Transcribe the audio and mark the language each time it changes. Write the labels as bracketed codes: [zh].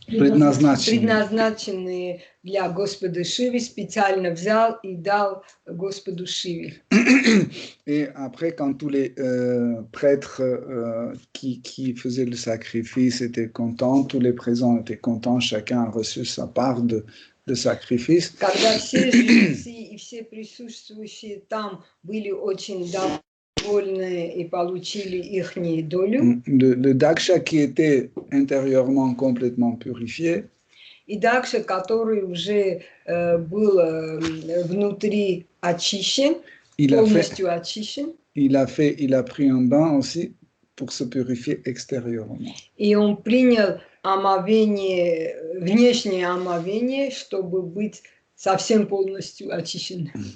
[ru] Предназначенные для Господа Шивы, специально взял и дал Господу Шиве. [fr] Et après, quand tous les prêtres qui faisaient le sacrifice étaient contents, tous les présents étaient contents, chacun a reçu sa part de sacrifice. [ru] Когда все жрецы и все присутствующие там были очень довольны и получили ихнюю долю, [fr] Le Daksha qui était intérieurement complètement purifié, [ru] и Дакша, который уже был внутри очищен, полностью очищен, [fr] il a pris un bain aussi pour se purifier extérieurement. [ru] И он принял омовение, внешнее омовение, чтобы быть совсем полностью очищенным.